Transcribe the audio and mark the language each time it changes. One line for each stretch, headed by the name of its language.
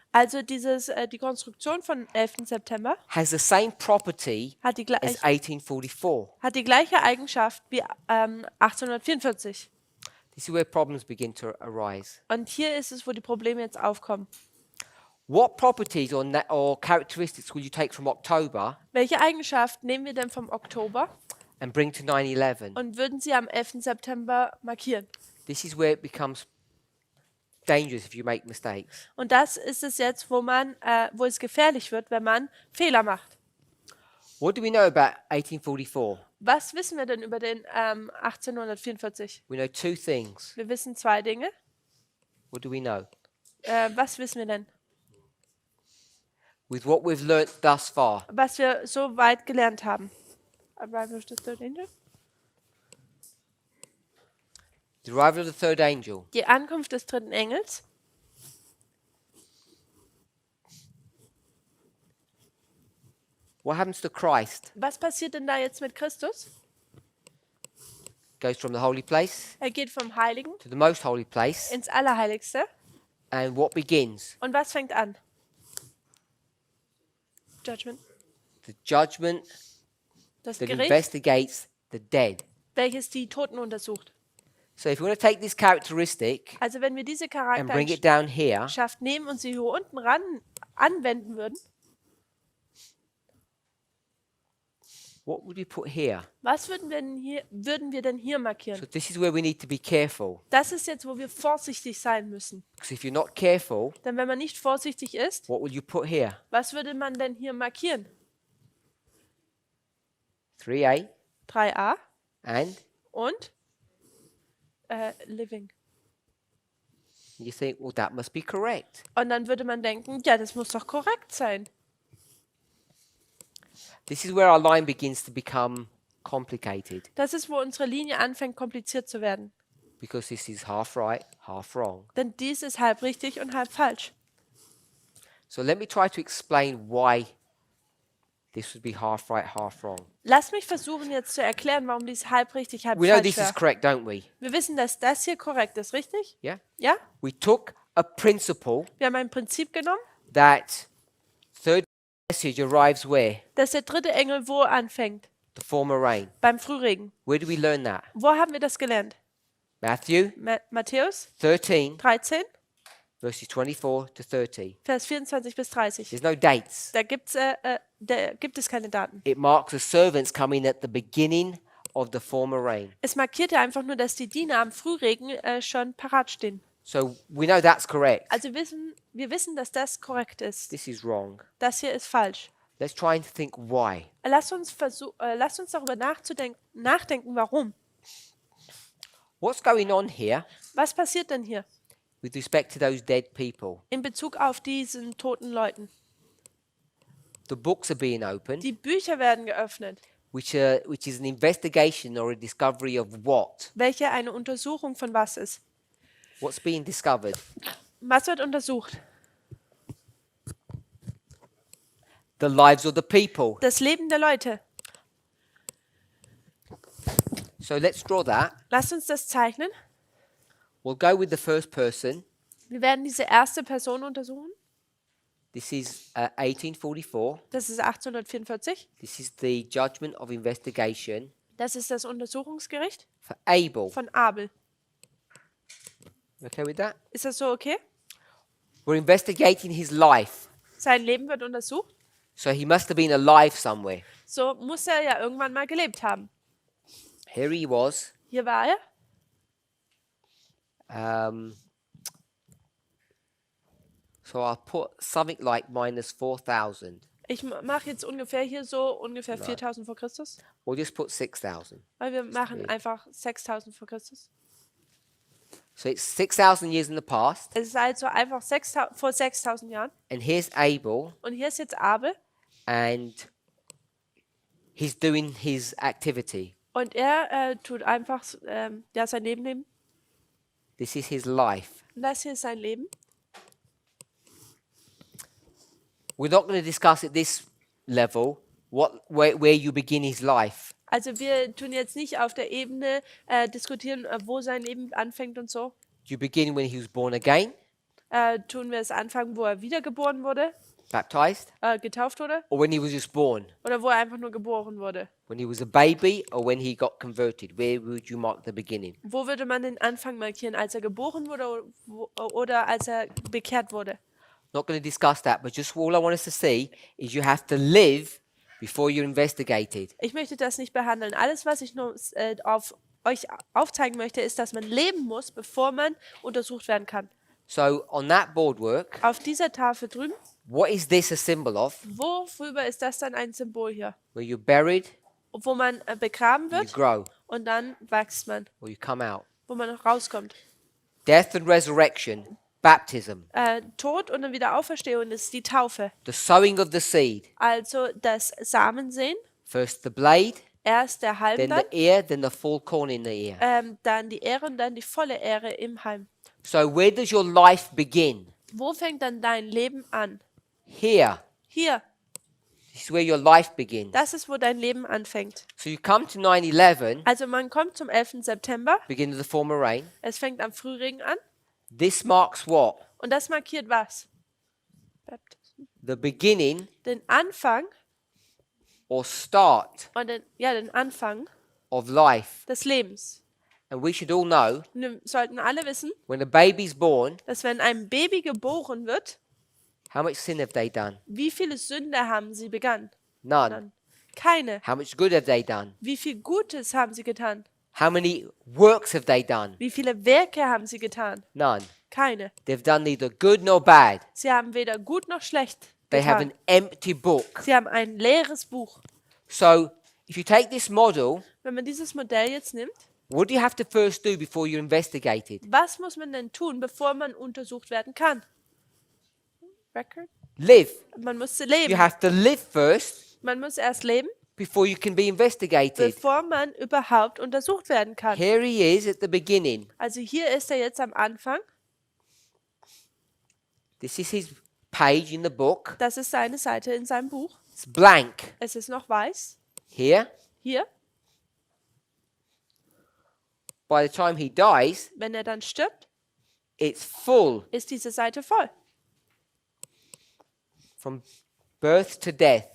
German: Also die Konstruktion von 11. September
English: has the same property
German: hat die,
English: as 1844.
German: hat die gleiche Eigenschaft wie 1844.
English: This is where problems begin to arise.
German: Und hier ist es, wo die Probleme jetzt aufkommen.
English: What properties or characteristics will you take from October
German: Welche Eigenschaften nehmen wir denn vom Oktober
English: and bring to 9/11?
German: und würden sie am 11. September markieren?
English: This is where it becomes dangerous if you make mistakes.
German: Und das ist es jetzt, wo es gefährlich wird, wenn man Fehler macht.
English: What do we know about 1844?
German: Was wissen wir denn über den 1844?
English: We know two things.
German: Wir wissen zwei Dinge.
English: What do we know?
German: Was wissen wir denn?
English: With what we've learnt thus far,
German: Was wir so weit gelernt haben.
English: Arrival of the third angel? the arrival of the third angel.
German: Die Ankunft des dritten Engels.
English: What happens to Christ?
German: Was passiert denn da jetzt mit Christus?
English: Goes from the holy place
German: Er geht vom Heiligen
English: to the most holy place,
German: ins Allerheiligste.
English: and what begins?
German: Und was fängt an?
English: Judgment. The judgment
German: Das
English: that
German: Gericht,
English: investigates the dead.
German: welches die Toten untersucht.
English: So if we want to take this characteristic
German: Also wenn wir diese
English: and bring it down here,
German: Charaktereigenschaft nehmen und sie hier unten ran anwenden würden,
English: what would we put here?
German: was würden wir denn hier
English: So
German: markieren?
English: this is where we need to be careful.
German: Das ist jetzt, wo wir vorsichtig sein müssen.
English: Because if you're not careful,
German: Denn wenn man nicht vorsichtig ist,
English: what will you put here?
German: was würde man denn hier markieren? 3a 3a
English: and
German: und Living.
English: you think, well, that must be correct.
German: Und dann würde man denken, ja, das muss doch korrekt sein.
English: This is where our line begins to become complicated
German: Das ist, wo unsere Linie anfängt, kompliziert zu werden.
English: because this is half right, half wrong.
German: Denn dies ist halb richtig und halb falsch.
English: So let me try to explain why this would be half right, half wrong.
German: Lass mich versuchen jetzt zu erklären, warum dies halb richtig, halb
English: We know
German: falsch
English: this is
German: wäre.
English: correct, don't we?
German: Wir wissen, dass das hier korrekt ist, richtig?
English: Yeah?
German: Ja?
English: We took a principle
German: Wir haben ein Prinzip genommen,
English: that third message arrives where?
German: dass der dritte Engel wo anfängt?
English: The former rain.
German: Beim Frühregen.
English: Where do we learn that?
German: Wo haben wir das gelernt?
English: Matthew
German: Matthäus 13, 13,
English: verses 24 to 30.
German: Vers 24 bis 30.
English: There's no dates.
German: Da gibt es keine Daten.
English: It marks the servants coming at the beginning of the former rain.
German: Es markiert ja einfach nur, dass die Diener am Frühregen schon parat stehen.
English: So we know that's correct.
German: Also wir wissen, dass das korrekt ist.
English: This is wrong.
German: Das hier ist falsch.
English: Let's try and think why.
German: Lass uns darüber nachdenken, warum.
English: What's going on here
German: Was passiert denn hier
English: with respect to those dead people?
German: in Bezug auf diesen toten Leuten?
English: The books are being opened,
German: Die Bücher werden geöffnet,
English: which is an investigation or a discovery of what?
German: welche eine Untersuchung von was ist.
English: What's being discovered?
German: Was wird untersucht?
English: The lives of the people.
German: Das Leben der Leute.
English: So let's draw that.
German: Lasst uns das zeichnen.
English: We'll go with the first person.
German: Wir werden diese erste Person untersuchen.
English: This is 1844.
German: Das ist 1844.
English: This is the judgment of investigation
German: Das ist das Untersuchungsgericht
English: for Abel.
German: von Abel.
English: Okay with that?
German: Ist das so okay?
English: We're investigating his life.
German: Sein Leben wird untersucht.
English: So he must have been alive somewhere.
German: So muss er ja irgendwann mal gelebt haben.
English: Here he was.
German: Hier war er.
English: So I'll put something like minus 4,000.
German: Ich mache jetzt ungefähr hier so ungefähr 4000 vor Christus.
English: Or just put 6,000.
German: Weil wir machen
English: okay.
German: einfach 6000 vor Christus.
English: So it's 6,000 years in the past.
German: Es ist also einfach vor 6000 Jahren.
English: And here's Abel.
German: Und hier ist jetzt Abel.
English: And he's doing his activity.
German: Und er tut einfach sein Leben leben.
English: This is his life.
German: Und das hier ist sein Leben.
English: We're not going to discuss at this level where you begin his life.
German: Also wir tun jetzt nicht auf der Ebene diskutieren, wo sein Leben anfängt und so.
English: You begin when he was born again,
German: Tun wir es anfangen, wo er wiedergeboren wurde,
English: baptized,
German: getauft wurde,
English: or when he was just born,
German: oder wo er einfach nur geboren wurde.
English: when he was a baby, or when he got converted. Where would you mark the beginning?
German: Wo würde man den Anfang markieren, als er geboren wurde oder als er bekehrt wurde?
English: Not going to discuss that, but just all I want us to see is you have to live before you're investigated.
German: Ich möchte das nicht behandeln. Alles, was ich nur auf euch aufzeigen möchte, ist, dass man leben muss, bevor man untersucht werden kann.
English: So on that boardwork,
German: Auf dieser Tafel drüben,
English: what is this a symbol of?
German: worüber ist das dann ein Symbol hier?
English: Where you're buried,
German: Wo man begraben
English: you
German: wird
English: grow,
German: und dann wächst man,
English: or you come out.
German: wo man rauskommt.
English: Death and resurrection, baptism,
German: Tod und dann wieder Auferstehung ist die Taufe.
English: the sowing of the seed.
German: Also das Samensehen,
English: First the blade,
German: erst der Halm
English: then
German: dann,
English: the ear, then the full corn in the ear.
German: dann die Ähre und dann die volle Ähre im Halm.
English: So where does your life begin?
German: Wo fängt dann dein Leben an?
English: Here.
German: Hier,
English: This is where your life begins.
German: das ist, wo dein Leben anfängt.
English: So you come to 9/11,
German: Also man kommt zum 11. September,
English: beginning of the former rain.
German: es fängt am Frühregen an
English: This marks what?
German: und das markiert was?
English: The beginning
German: Den Anfang
English: or start
German: und den Anfang
English: of life.
German: des Lebens.
English: And we should all know
German: Und wir sollten alle wissen,
English: when a baby's born,
German: dass wenn ein Baby geboren wird,
English: how much sin have they done?
German: wie viele Sünde haben sie begangen?
English: None.
German: Keine.
English: How much good have they done?
German: Wie viel Gutes haben sie getan?
English: How many works have they done?
German: Wie viele Werke haben sie getan?
English: None.
German: Keine.
English: They've done neither good nor bad.
German: Sie haben weder gut noch schlecht
English: They have
German: getan.
English: an empty book.
German: Sie haben ein leeres Buch.
English: So if you take this model,
German: Wenn man dieses Modell jetzt nimmt,
English: what do you have to first do before you're investigated?
German: was muss man denn tun, bevor man untersucht werden kann?
English: Record? Live.
German: Man muss
English: You
German: leben.
English: have to live first
German: Man muss erst leben,
English: before you can be investigated.
German: bevor man überhaupt untersucht werden kann.
English: Here he is at the beginning.
German: Also hier ist er jetzt am Anfang.
English: This is his page in the book.
German: Das ist seine Seite in seinem Buch.
English: It's blank.
German: Es ist noch weiß.
English: Here,
German: Hier,
English: by the time he dies,
German: wenn er dann stirbt,
English: it's full
German: ist diese Seite voll.
English: from birth to death.